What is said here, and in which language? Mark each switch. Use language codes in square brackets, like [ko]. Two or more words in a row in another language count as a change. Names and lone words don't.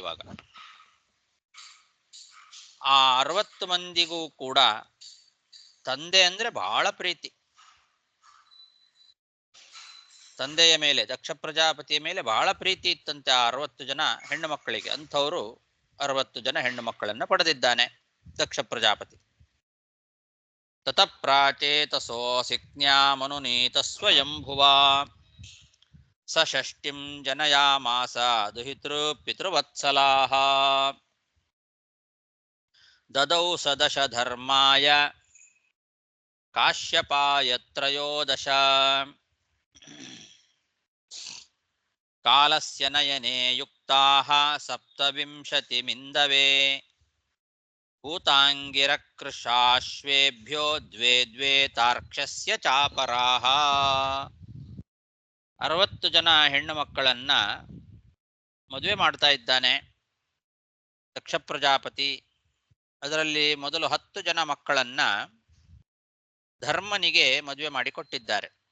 [kn] ಇವಾಗ ಆ 60 ಮಂದಿಗೂ ಕೂಡ ತಂದೆ ಅಂದ್ರೆ ಬಹಳ ಪ್ರೀತಿ. ತಂದೆಯ ಮೇಲೆ, ದಕ್ಷ ಪ್ರಜಾಪತಿಯ ಮೇಲೆ ಬಹಳ ಪ್ರೀತಿ ಇತ್ತಂತೆ ಆ 60 ಜನ ಹೆಣ್ಣು ಮಕ್ಕಳಿಗೆ. ಅಂಥವರು 60 ಜನ ಹೆಣ್ಣು ಮಕ್ಕಳನ್ನ ಪಡೆದಿದ್ದಾನೆ ದಕ್ಷ ಪ್ರಜಾಪತಿ. [sa] ತತ ಪ್ರಾಚೇತಸೋ ಸಿಕ್ನ್ಯಾ ಮನುನೀತ ಸ್ವಯಂಭುವ ಷಷ್ಟಿಂ ಜನಯಾಮಾಸ ದುಹಿತೃ ಪಿತೃವತ್ಸಲಾಹ ದದೌ ಸದಶ ಧರ್ಮಾಯ ಕಾಶ್ಯಪಾಯ ತ್ರಯೋದಶ ಕಾಲಸ್ಯ ನಯನೆ ಯುಕ್ತಾಃ ಸಪ್ತವಿಂಶತಿಮಿಂದವೇ ಭೂತಾಂಗಿರಕೃಶಾಶ್ವೇಭ್ಯೋ ದ್ವೇ ದ್ವೇ ತಾರ್ಕ್ಷ್ಯಸ್ಯ ಚಾಪರಾಃ. [kn] 60 ಜನ ಹೆಣ್ಣು ಮಕ್ಕಳನ್ನ ಮದುವೆ ಮಾಡ್ತಾ ಇದ್ದಾನೆ ದಕ್ಷ ಪ್ರಜಾಪತಿ. ಅದರಲ್ಲಿ ಮೊದಲು 10 ಜನ ಮಕ್ಕಳನ್ನ ಧರ್ಮನಿಗೆ ಮದುವೆ ಮಾಡಿಕೊಟ್ಟಿದ್ದಾರೆ.